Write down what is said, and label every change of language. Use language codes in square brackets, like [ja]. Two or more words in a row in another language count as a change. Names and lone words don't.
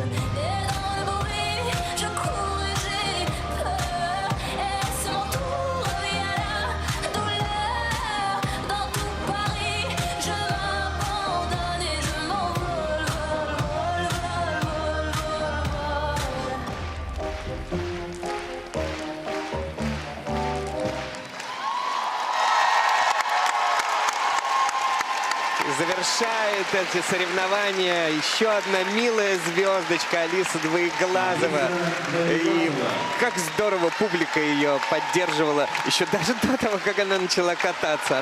[fr] Et dans le bruit, je cours et j'ai peur. Est-ce mon tour, revient la douleur. Dans tout Paris, je m'abandonne et je m'envole, vole, vole, vole, vole, vole. [ru] Завершает эти соревнования еще одна милая звездочка Алиса Двоеглазова. И как здорово публика ее поддерживала еще даже до того, как она начала кататься.